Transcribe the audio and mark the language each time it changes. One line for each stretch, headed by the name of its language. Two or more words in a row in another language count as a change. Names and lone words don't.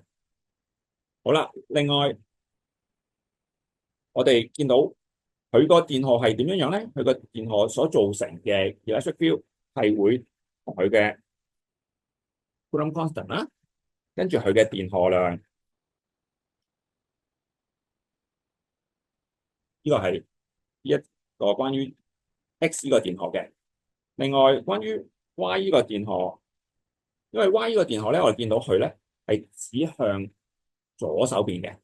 Cantonese: 好啦，另外我哋見到佢個電荷係點樣咧？佢個電荷所造成嘅
English: electric field
Cantonese: 係會同佢嘅
English: Coulomb constant
Cantonese: 啦，跟住佢嘅電荷量，呢個係一個關於 X 呢個電荷嘅。另外關於 Y 呢個電荷，因為 Y 呢個電荷咧，我哋見到佢咧係指向左手邊嘅。